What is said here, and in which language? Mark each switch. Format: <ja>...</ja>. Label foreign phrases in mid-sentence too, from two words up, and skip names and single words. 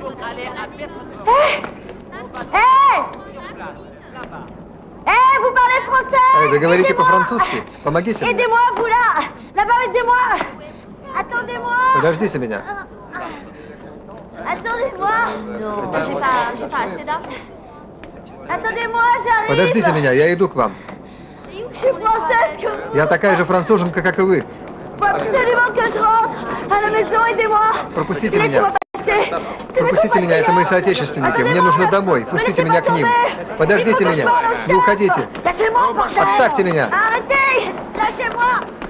<fr>Vous parlez français? français!</fr> <ru>Вы говорите</ru> <fr>Aidez-moi!</fr> <ru>по-французски? Помогите мне.</ru> <fr>Aidez-moi, vous là! Là-bas, aidez-moi! Attendez-moi!</fr> <ru>Подождите меня.</ru> <fr>Attendez-moi! Non, j'ai pas assez d'argent. Attendez-moi, j'arrive!</fr> <ru>Подождите меня, я иду к вам.</ru> <fr>Je suis française comme</fr> <ru>Я такая же француженка, как и вы.</ru> <fr>Faut absolument que je rentre à la maison, aidez-moi!</fr> <ru>Пропустите</ru> <fr>Laissez-moi</fr> <ru>меня.</ru> <fr>passer!</fr> <ru>Пропустите меня, это мои соотечественники. Мне нужно домой. Пустите меня к ним. Подождите меня. Не уходите.</ru> <fr>Lâchez-moi, bordel!</fr> <ru>Отставьте меня.</ru> <fr>Arrêtez! Lâchez-moi!</fr>